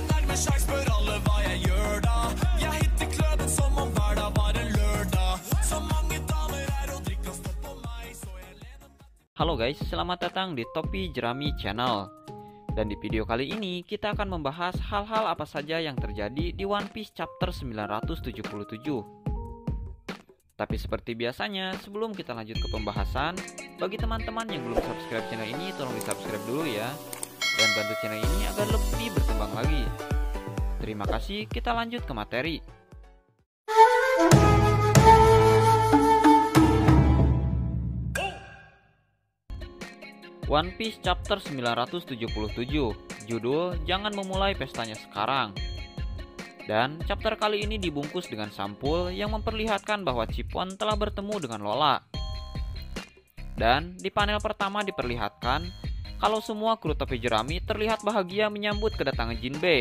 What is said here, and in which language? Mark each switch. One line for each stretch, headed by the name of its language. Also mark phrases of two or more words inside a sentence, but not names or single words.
Norwegian: en sjans, spør alle hva jeg gjør da. Jeg hitter kløben som om hver dag var en lørdag. Så mange damer er og drikker stopp på meg, så jeg lener meg.
Indonesian: Halo guys, selamat datang di Topi Jerami Channel. Dan di video kali ini kita akan membahas hal-hal apa saja yang terjadi di One Piece chapter 977. Tapi seperti biasanya, sebelum kita lanjut ke pembahasan, bagi teman-teman yang belum subscribe channel ini, tolong di subscribe dulu ya. Dan bantu channel ini agar lebih berkembang lagi. Terima kasih, kita lanjut ke materi. One Piece chapter 977, judul Jangan Memulai Pestanya Sekarang. Dan chapter kali ini dibungkus dengan sampul yang memperlihatkan bahwa Chiffon telah bertemu dengan Lola. Dan di panel pertama diperlihatkan kalau semua kru topi jerami terlihat bahagia menyambut kedatangan Jinbe.